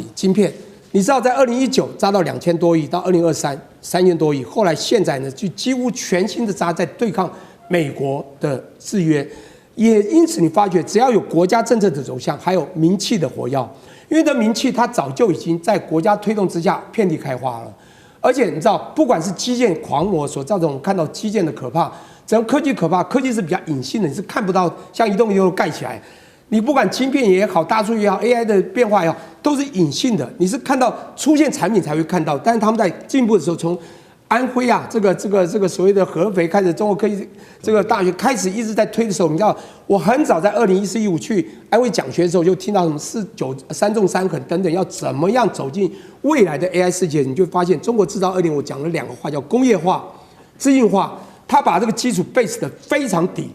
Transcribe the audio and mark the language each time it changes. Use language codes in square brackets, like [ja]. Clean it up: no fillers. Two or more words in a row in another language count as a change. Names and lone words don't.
[zh] 晶片，你知道在2019扎到2000多億，到2023 3000多億，後來現在呢就幾乎全新的扎在對抗美國的制約，也因此你發覺只要有國家政策的走向，還有名氣的活躍，因為這名氣它早就已經在國家推動之下遍地開花了，而且你知道不管是基建狂魔所造成我們看到基建的可怕，整個科技可怕，科技是比較隱性的，你是看不到像一棟一棟蓋起來。你不管晶片也好，大數據也好 ，AI 的變化也好，都是隱性的。你是看到出現產品才會看到，但是他們在進步的時候，從安徽啊，這個所謂的合肥開始，中國科技這個大學開始一直在推的時候，你知道，我很早在2014-15去安徽講學的時候，就聽到什麼3縱3橫等等，要怎麼樣走進未來的 AI 世界，你就發現中國製造2025，我講了2個話，叫工業化、資訊化，它把這個基礎 base 的非常底。